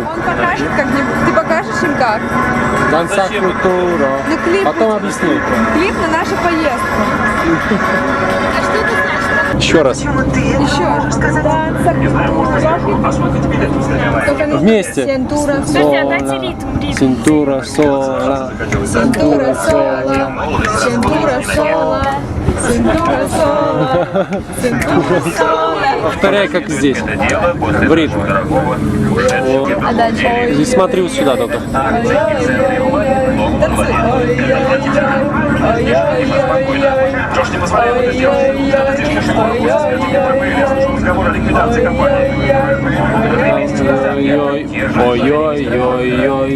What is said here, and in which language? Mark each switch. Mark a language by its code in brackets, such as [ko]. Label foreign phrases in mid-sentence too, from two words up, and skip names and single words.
[ru] Он покажет как-нибудь. Ты покажешь им как? Danza Cultura. Ну, клип. Потом объясню. Клип на нашу поездку. Еще раз. Вместе. [es] Сентура, Cintura, sola. Cintura, sola. Cintura, sola. Cintura, sola. Cintura, sola. [ru] Повторяй, как здесь. В ритм. А дальше? Здесь смотри вот сюда только. Ой-ой-ой-ой.